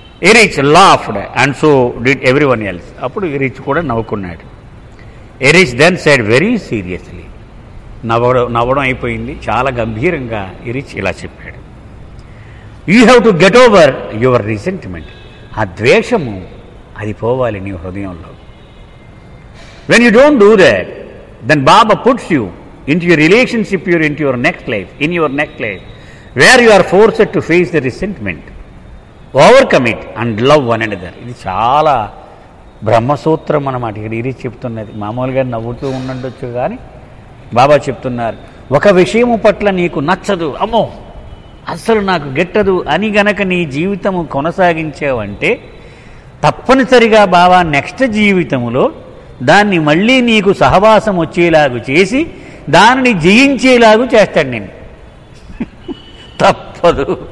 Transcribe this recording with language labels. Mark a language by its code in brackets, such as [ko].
[en] Erich laughed and so did everyone else. [te] అప్పుడు Erich కూడా నవ్వుకున్నాడు. [en] Erich then said very seriously, [te] నవ్వడం అయిపోయింది, చాలా గంభీరంగా ఎరిచ్ ఇలా చెప్పాడు, [en] You have to get over your resentment. [te] ఆ ద్వేషము అది పోవాలి నీ హృదయంలో. [en] When you don't do that, then Baba puts you into your relationship, into your next life, in your next life, where you are forced to face the resentment, overcome it and love one another. [te] ఇది చాలా బ్రహ్మసూత్రం అన్నమాట. ఇక్కడ ఇది చెప్తున్నది. మామూలుగా నవ్వుతూ ఉండొచ్చు కానీ బాబా చెప్తున్నారు, ఒక విషయము పట్ల నీకు నచ్చదు, అమ్మో అస్సలు నాకు గిట్టదు అని గనక నీ జీవితము కొనసాగించావంటే తప్పనిసరిగా బాబా నెక్స్ట్ జీవితములో దాన్ని మళ్ళీ నీకు సహవాసం వచ్చేలాగు చేసి దానిని జయించేలాగు చేస్తాడు నేను. తప్పదు.